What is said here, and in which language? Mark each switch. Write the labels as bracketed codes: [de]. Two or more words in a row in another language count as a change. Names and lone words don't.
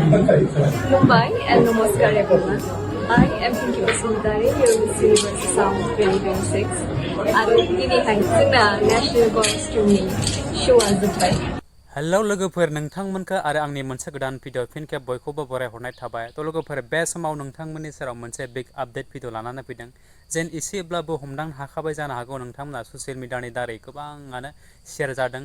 [en] Mumbai and Namaskar everyone. I am Pinky Basumatary, here with Universe Sound 2026. [brx] आरो दिनैहाय जोंना [en] national costume [brx] श'आ जोब्बाय। हेलौ लोगोफोर नोंथांमोनखौ आरो आंनि मोनसे गोदान भिडिअ फिन खेब बयखौबो बरायहरनाय थाबाय। थ' लोगोफोर बे समाव नोंथांमोननि सेराव मोनसे [en] big update video [brx] लानानै फैदों। जेन एसेब्लाबो हमदांनो हाखाबाय जानो हागौ नोंथांमोना [en] social media [brx] दारै गोबाङानो शेयार जादों।